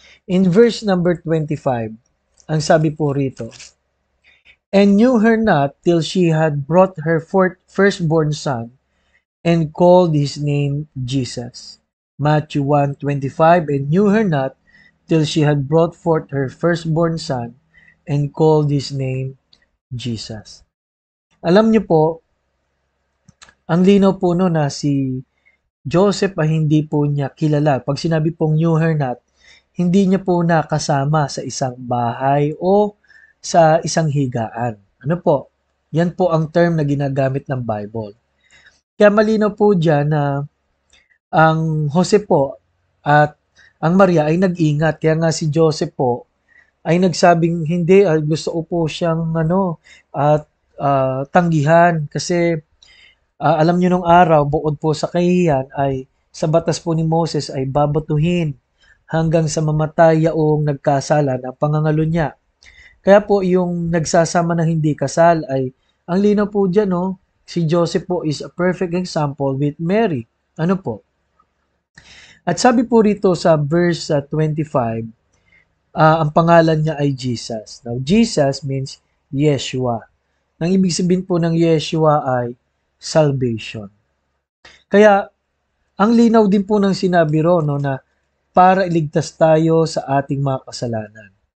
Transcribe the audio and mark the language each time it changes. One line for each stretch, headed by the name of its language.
English: In verse number 25,
Filipino: ang sabi po rito,
English: and knew her not till she had brought her firstborn son, and called his name Jesus. Matthew 1:25, and knew her not till she had brought forth her firstborn son, and called his name Jesus.
Filipino: Alam niyo po, ang linaw po no na si Joseph ay hindi po niya kilala. Pag sinabi pong knew her not, hindi niya po nakasama sa isang bahay o sa isang higaan. Ano po? Yan po ang term na ginagamit ng Bible. Kaya malinaw po dyan na ang Jose po at ang Maria ay nag-ingat. Kaya nga si Joseph po ay nagsabing hindi, gusto ko po siyang at tanggihan kasi alam niyo nung araw, bukod po sa kahihiyan ay sa batas po ni Moses ay babatuhin hanggang sa mamatay yaong nagkasala ng pangangalo niya. Kaya po yung nagsasama ng hindi kasal ay ang linaw po dyan, no?
English: Si Joseph po is a perfect example with Mary.
Filipino: Ano po? At sabi po rito sa verse 25, ang pangalan niya ay Jesus.
English: Now, Jesus means Yeshua.
Filipino: Ang ibig sabihin po ng Yeshua ay salvation. Kaya, ang linaw din po ng sinabi ro, no, na para iligtas tayo sa ating mga kasalanan.